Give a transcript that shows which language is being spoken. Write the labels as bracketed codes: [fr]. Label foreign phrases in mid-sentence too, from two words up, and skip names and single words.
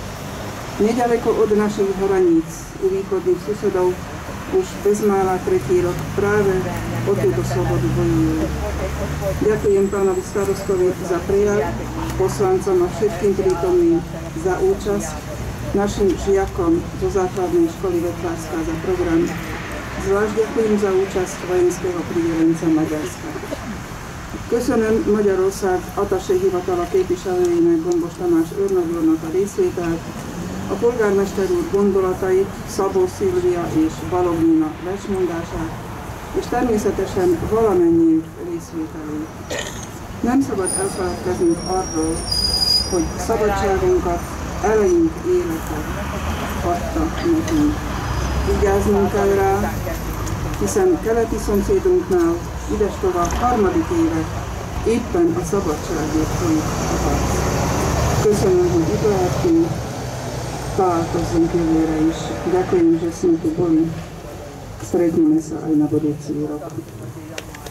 [sk] Nedaleko od našich hraníc u východných susedov už bezmála tretí rok práve o túto slobodu bojujú. Ďakujem pánovi starostovi za prejav, poslancom a všetkým prítomným za účasť, našim žiakom zo základnej školy Vetvárska za program. Zvlášť ďakujem za účasť vojenského pridelenca Maďarska. [hu] Köszönöm Magyarország attaché hivatala képviselőinek, Gombos Tamás őrnagyúrnak a részvételt, a polgármester úr gondolatait, Szabó Szilvia és Balogh Nina versmondását, és természetesen valamennyi részvételét. Nem szabad elfeledkeznünk arról, hogy szabadságunkat, eleink életet adta nekünk. Vigyáznunk kell rá, hiszen keleti szomszédunknál idestova harmadik éve éppen a szabadságért folyik a harc. Köszönöm, hogy itt lehettünk, találkozzunk jövőre is. [sk] Ďakujem, že sme tu boli. Stretneme sa aj na budúci rok.